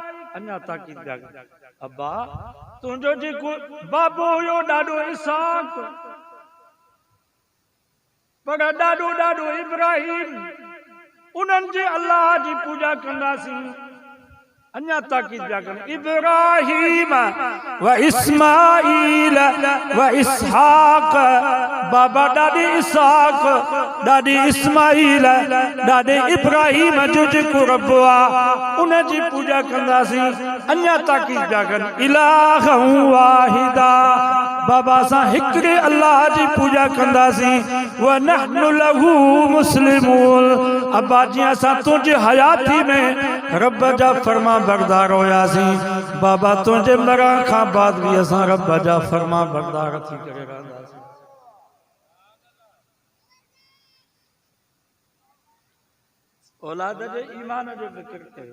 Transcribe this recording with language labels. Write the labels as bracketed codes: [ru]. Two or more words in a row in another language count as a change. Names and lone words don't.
[sd] अञा ताक़ीद अब्बा तुंहिंजो जेको बाबो हुयो ॾाढो इसहाक, पर ॾाढो ॾाढो इब्राहिम, उन्हनि जे अल्लाह जी पूॼा कंदासीं। अञा ताक़ीद पिया कनि, [ar] إبراهيم وإسماعيل وإسحاق. [sd] बाबा ॾाॾे इसहाक, ॾाॾे इस्माईल, ॾाॾे इब्राहिम जो जेको रब आहे उन जी पूॼा कंदासीं। अञा ताक़ीद पिया कनि, [ar] إلها واحدا. [sd] बाबा असां हिकिड़े अल्लाह जी पूॼा कंदासीं। [ar] ونحن له مسلمون. [sd] अब्बा जीअं असां तुंहिंजे हयाती में रब जा फर्मा बरदार हुयासीं, बाबा तुंहिंजे मरण खां बाद बि असां रब जा फर्मा बरदार थी करे रहंदासीं। औलाद जे ईमान जो फ़िक्र कयो।